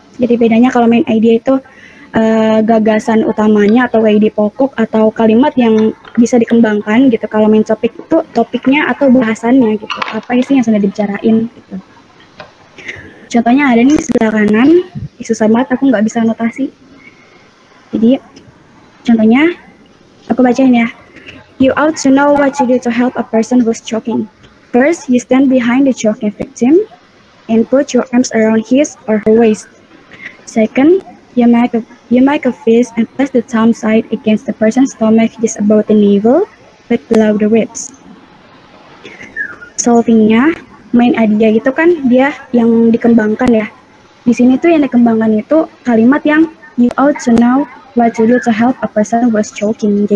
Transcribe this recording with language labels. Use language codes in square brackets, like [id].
[id] Jadi bedanya kalau main idea itu gagasan utamanya atau ide pokok atau kalimat yang bisa dikembangkan gitu. Kalau main topik itu topiknya atau bahasannya gitu. Apa sih yang sudah dibicarain gitu. Contohnya ada nih sebelah kanan, susah banget, aku nggak bisa notasi. Jadi contohnya aku bacain ya. [en] You ought to know what to do to help a person who's choking. First, you stand behind the choking victim and put your arms around his or her waist. Second, you make a fist and press the thumb side against the person's stomach just above the navel, but below the ribs. [id] Solvingnya, main idea itu kan dia yang dikembangkan ya. Di sini tuh yang dikembangkan itu kalimat yang [en] you ought to know what to do to help a person who was choking.